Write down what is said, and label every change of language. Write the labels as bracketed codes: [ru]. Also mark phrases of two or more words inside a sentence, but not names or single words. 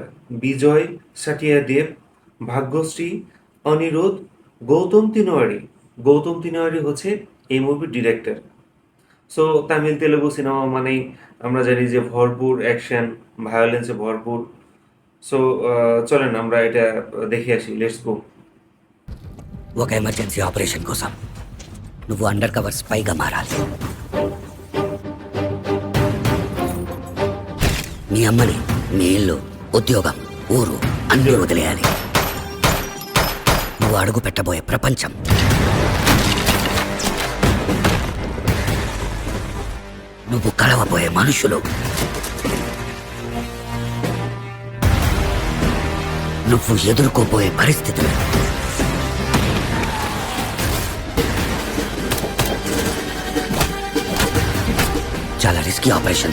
[bn] বিজয় সাটিয়া দেব, ভাগ্যশ্রী, অনিরুদ্ধ, গৌতম তিনোয়ারি। গৌতম তিনোয়ারি হচ্ছে এই মুভির ডিরেক্টর। সো তামিল তেলেগু সিনেমা মানেই আমরা জানি যে ভরপুর অ্যাকশন, ভায়োলেন্সে ভরপুর। সো চলেন আমরা এটা দেখে আসি, [en] Let's go. [te] ఒక [en] emergency operation [te] కోసం నువ్వు [en] under cover [te] స్పైగా మారాలి. నీ అమ్మని, నీ ఇల్లు, ఉద్యోగం, ఊరు అన్నీ వదిలేయాలి. నువ్వు అడుగు పెట్టబోయే ప్రపంచం, నువ్వు కలవబోయే మనుషులు, నువ్వు ఎదుర్కోబోయే పరిస్థితులు చాలా [en] risky operation.